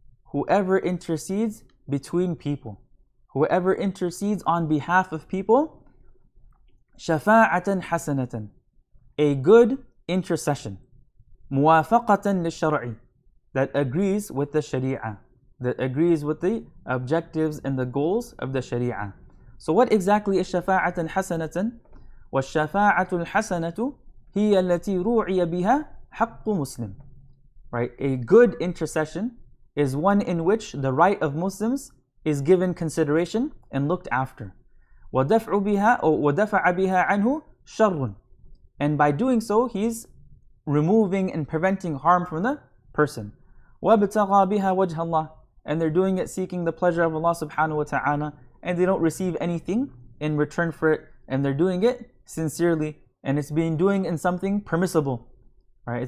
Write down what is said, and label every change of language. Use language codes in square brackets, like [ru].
[en] Whoever intercedes between people, whoever intercedes on behalf of people, [ar] شفاعة حسنة, [en] a good intercession, [ar] موافقة للشرع, [en] that agrees with the Sharia, that agrees with the objectives and the goals of the Sharia. So what exactly is شفاعة حسنة? [ar] والشفاعة الحسنة هي التي روعي بها حق مسلم. [en] Right? A good intercession is one in which the right of Muslims is given consideration and looked after. [ar] وَدَفْعُ بِهَا أو وَدَفَعَ بِهَا عَنْهُ شَرٌ. [en] And by doing so, he's removing and preventing harm from the person. [ar] وَابْتَغَى بِهَا وَجْهَ اللَّهِ. [en] and they're doing it seeking the pleasure of Allah subhanahu wa ta'ala, and they don't receive anything in return for it, and they're doing it sincerely, and it's being doing in something permissible. Right?